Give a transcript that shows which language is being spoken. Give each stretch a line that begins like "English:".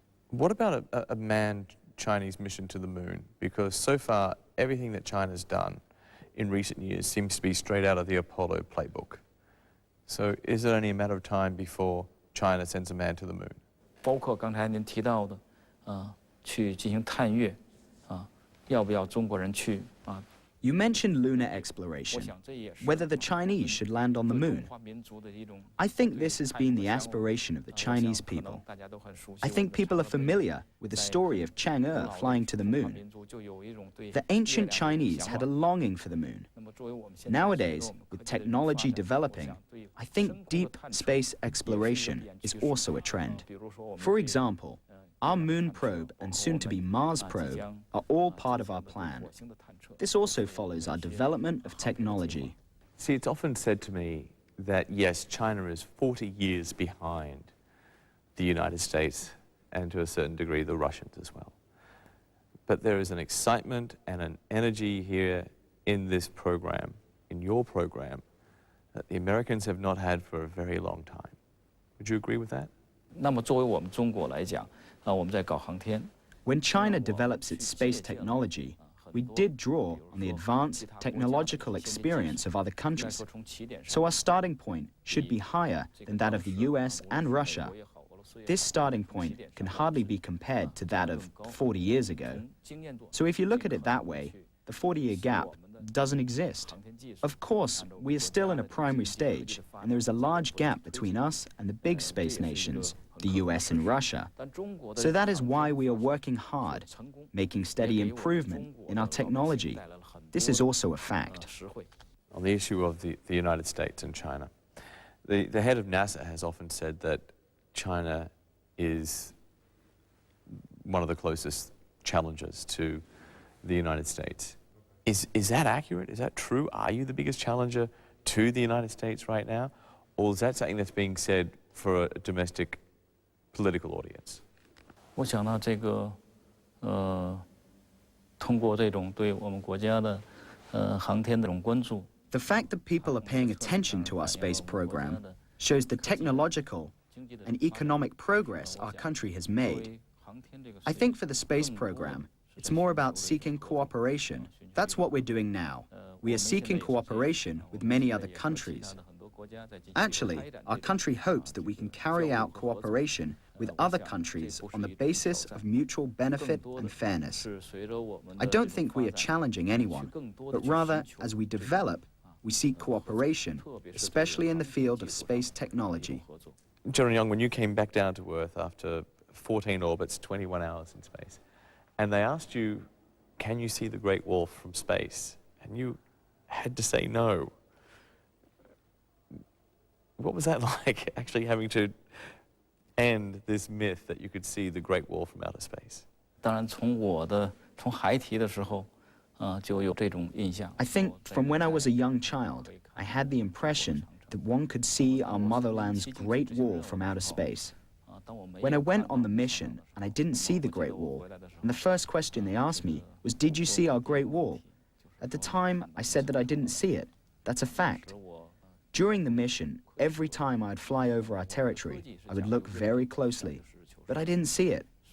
English: What about a manned Chinese mission to the moon? Because so far, everything that China's done in recent years seems to be straight out of the Apollo playbook. So is it only a matter of time before China sends a man to the moon?
Chinese: 包括刚才您提到的，去进行探月，要不要中国人去啊？
English: You mentioned lunar exploration, whether the Chinese should land on the moon. I think this has been the aspiration of the Chinese people. I think people are familiar with the story of Chang'e flying to the moon. The ancient Chinese had a longing for the moon. Nowadays, with technology developing, I think deep space exploration is also a trend. For example, our moon probe and soon-to-be Mars probe are all part of our plan. This also follows our development of technology. See, it's often said to me that, yes, China is 40 years behind the United States and to a certain degree the Russians as well. But there is an excitement and an energy here in this program, in your program, that the Americans have not had for a very long time. Would you agree with that?
Chinese: 那么作为我们中国来讲，我们在搞航天。
English: When China develops its space technology, we did draw on the advanced technological experience of other countries. So our starting point should be higher than that of the US and Russia. This starting point can hardly be compared to that of 40 years ago. So if you look at it that way, the 40-year gap doesn't exist. Of course, we are still in a primary stage, and there is a large gap between us and the big space nations, the US and Russia. So that is why we are working hard, making steady improvement in our technology. This is also a fact. On the issue of the United States and China, the head of NASA has often said that China is one of the closest challengers to the United States. Is that accurate? Is that true? Are you the biggest challenger to the United States right now? Or is that something that's being said for a domestic political audience?
Chinese: 我想呢，这个通过这种对我们国家的航天的这种关注。
English: The fact that people are paying attention to our space program shows the technological and economic progress our country has made. I think for the space program, it's more about seeking cooperation. That's what we're doing now. We are seeking cooperation with many other countries. Actually, our country hopes that we can carry out cooperation with other countries on the basis of mutual benefit and fairness. I don't think we are challenging anyone, but rather, as we develop, we seek cooperation, especially in the field of space technology. General Young, when you came back down to Earth after 14 orbits, 21 hours in space, and they asked you, can you see the Great Wall from space? And you had to say no. What was that like, actually having to end this myth that you could see the Great Wall from outer space?
Chinese: 当然，从孩提的时候，就有这种印象。
English: I think from when I was a young child, I had the impression that one could see our motherland's Great Wall from outer space. When I went on the mission and I didn't see the Great Wall, and the first question they asked me was, did you see our Great Wall? At the time, I said that I didn't see it. That's a fact. During the mission, every time I'd fly over our territory, I would look very closely, but I didn't see it.